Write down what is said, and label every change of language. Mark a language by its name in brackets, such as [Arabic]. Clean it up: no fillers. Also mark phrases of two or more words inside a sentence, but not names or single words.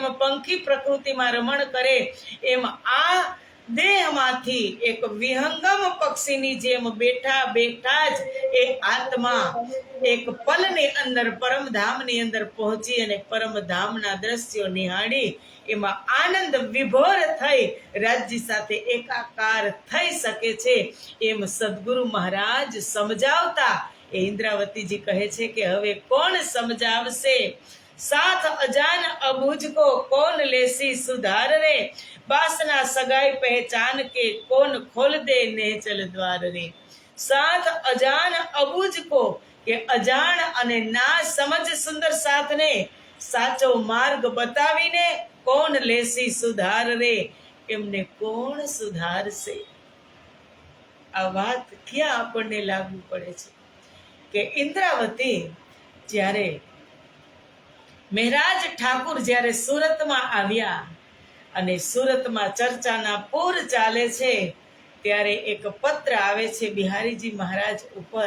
[Gujarati] પંખી પ્રકૃતિમાં રમણ કરે એમ આ દેહમાંથી એક વિહંગમ પક્ષીની જેમ બેઠા બેઠા જ એ આત્મા એક પલની અંદર પરમધામની અંદર પહોંચી અને પરમધામના દ્રશ્યો નિહાળી એમાં આનંદ વિભોર થઈ રાજ્ય સાથે એકાકાર થઈ શકે છે એમ સદગુરુ મહારાજ સમજાવતા એ ઇન્દ્રાવતીજી કહે છે કે હવે કોણ સમજાવશે? [Hindi] साथ अजान अबूझ को कौन लेसी सुधार रे, बासना सगाई पहचान के कौन खोल दे नेचल द्वार रे. साथ अजान अबूझ को [Gujarati] કે અજાણ અને ના સમજ સુંદર સાથને સાચો માર્ગ બતાવીને [Hindi] कौन लेसी सुधार रे, [Gujarati] એમને કોણ સુધારશે? આ વાત ક્યાં આપણને લાગુ પડે છે કે ઇન્દ્રાવતી જ્યારે મહેરાજ ઠાકુર જ્યારે સુરતમાં આવ્યા અને સુરતમાં ચર્ચાના પૂર ચાલે છે ત્યારે એક પત્ર આવે છે બિહારીજી મહારાજ ઉપર.